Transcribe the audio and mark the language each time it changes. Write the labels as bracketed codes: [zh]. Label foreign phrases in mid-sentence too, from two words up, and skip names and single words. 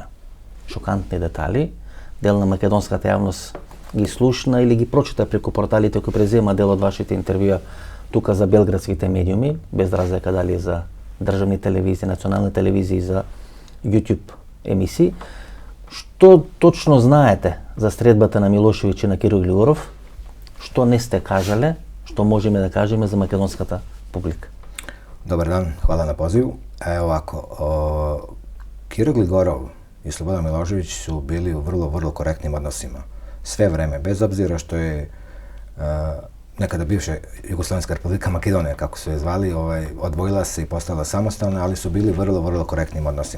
[mk] Шокантни детали, дел на македонската јавност ги слушна или ги прочита преку порталите кои презема дел од вашите интервјуа тука за белградските медиуми, без разлика дали за државни телевизии, национални телевизии, за YouTube емисии. Што точно знаете за средбата на Милошевиќ и на Киро Глигоров? Што не сте кажале, што можеме да кажеме за македонската публика? [sr] Dobar dan, hvala na pozivu. Evo ovako, Kiro Gligorov i Slobodan Milošević su bili u vrlo korektnim odnosima. Sve vreme, bez obzira što je nekada bivša Jugoslovenska republika Makedonija, kako su je zvali, odvojila se i postala samostalna, ali su bili vrlo korektnim odnosima.